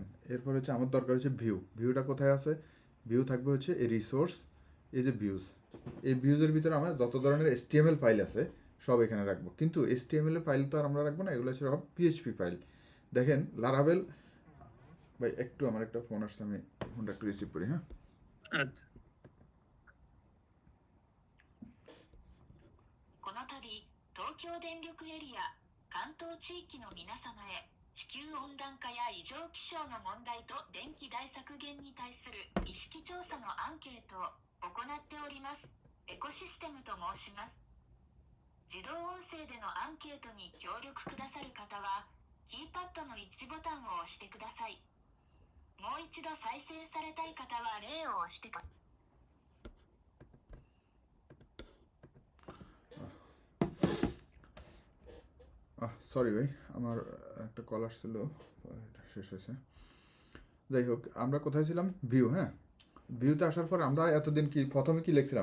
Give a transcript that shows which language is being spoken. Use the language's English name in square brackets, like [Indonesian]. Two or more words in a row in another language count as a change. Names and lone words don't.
[Bangla] এরপর হচ্ছে আমার দরকার হচ্ছে ভিউটা কোথায় আছে? ভিউ থাকবে হচ্ছে এই রিসোর্স, এই যে ভিউজ, এই ভিউজের ভিতরে আমার যত ধরনের HTML ফাইল আছে সব এখানে রাখবো। কিন্তু HTML এর ফাইল তো আর আমরা রাখবো না, এগুলো হচ্ছে সব পিএইচপি ফাইল। দেখেন লারাভেল, ভাই একটু আমার একটা ফোন আসছে, আমি ফোনটা একটু রিসিভ করি। হ্যাঁ, আচ্ছা। [Japanese] この度、東京電力エリア、関東地域の皆様へ、地球温暖化や異常気象の問題と電気代削減に対する意識調査のアンケートを行っております。エコシステムと申します。自動音声でのアンケートに協力くださる方は、キーパッドの1ボタンを押してください。もう一度再生されたい方は例を押してください。 [Bangla] সরি ভাই, আমার একটা কল আসছিল, এটা শেষ হয়েছে। যাই হোক, আমরা কোথায় ছিলাম? ভিউ। হ্যাঁ, ভিউতে আসার পর আমরা এতদিন কি প্রথমে কি লিখছিলাম?